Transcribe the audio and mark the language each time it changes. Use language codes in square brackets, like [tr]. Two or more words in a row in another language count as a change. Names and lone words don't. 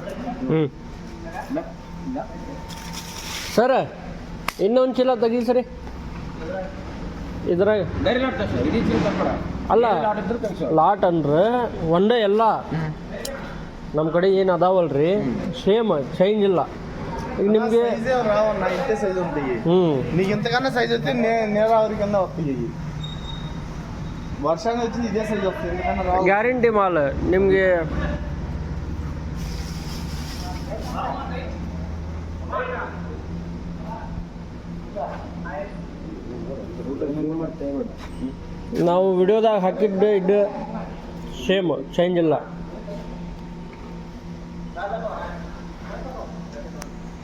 [kn] ಸರ್, ಇನ್ನೊಂದು ಚೀಲ ತೆಗಿ ಸರಿ. ಇದ್ರಾಗ ಅಲ್ಲ, ಲಾಟ್ ಅಂದ್ರೆ ಒಂದೇ ಎಲ್ಲ ನಮ್ಮ ಕಡೆ ಏನು ಅದಾವಲ್ರಿ, [en] same change [kn] ಇಲ್ಲ. ಈಗ ನಿಮಗೆ [te] రావన్నా ఇంతే సైజు ఉంటాయి. నీకు ఇంతకన్నా సైజు వస్తే నేరావరి కింద వస్తాయి. వర్షంగా వచ్చింది ఇదే సైజు వస్తుంది. ఎందుకన్నా రావు, [kn] ಗ್ಯಾರಂಟಿ ಮಾಲ್ ನಿಮಗೆ. ನಾವು ವಿಡಿಯೋದಾಗ ಹಾಕಿದ್ದು ಇದ್ದು [en] same change [kn] ಇಲ್ಲ.